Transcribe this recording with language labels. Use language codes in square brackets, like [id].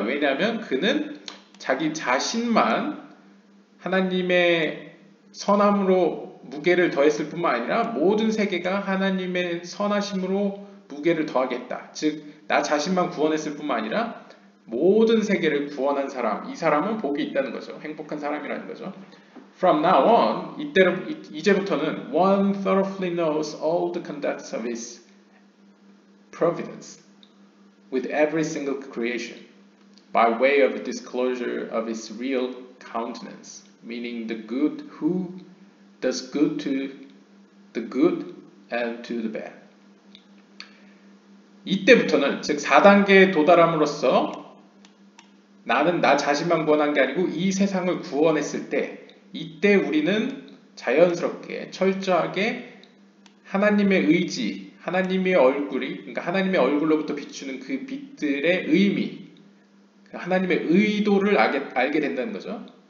[ko] 왜냐하면 그는 자기 자신만 하나님의 선함으로 무게를 더했을 뿐만 아니라 모든 세계가 하나님의 선하심으로 무게를 더하겠다. 즉, 나 자신만 구원했을 뿐만 아니라 모든 세계를 구원한 사람, 이 사람은 복이 있다는 거죠. 행복한 사람이라는 거죠. [en] From now on, [ko] 이제부터는 [en] one thoroughly knows all the conducts of his providence with every single creation by way of the disclosure of his real countenance, meaning the good who does good to the good and to the bad. [ko] 이때부터는 즉 4단계에 도달함으로써 나는 나 자신만 구원한 게 아니고 이 세상을 구원했을 때 이때 우리는 자연스럽게 철저하게 하나님의 의지, 하나님의 얼굴이 그러니까 하나님의 얼굴로부터 비추는 그 빛들의 의미, 하나님의 의도를 알게 된다는 거죠.